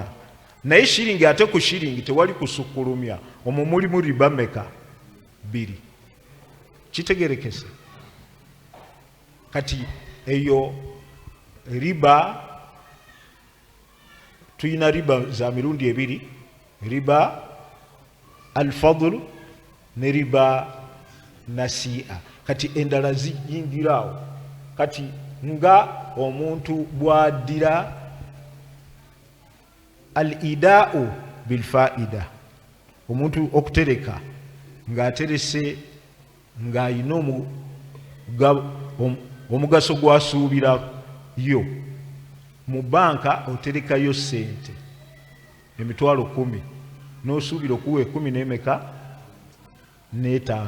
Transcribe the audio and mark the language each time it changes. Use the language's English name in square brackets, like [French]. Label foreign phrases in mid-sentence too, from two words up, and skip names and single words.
[Ganda] Naye shiringi ate ku shiringi tewali kusukkulumya, omwo mulimu riba meka? 2. Kitegerekese. Kati eyo riba, tuyina riba za mirundi 2, [Arabic] ربا الفضل [Ganda] ne [Arabic] ربا النسيئة. [Ganda] Kati endala ziyingirawo. Kati nga omuntu bw'addira [Arabic] الإيداع بالفائدة, [Ganda] omuntu okutereka ng'aterese ng'ayina omugaso gw'asuubirayo. Mu banka oterekayo sente emitwalo 10 n'osuubira okuwa 10 n'emeka n'5.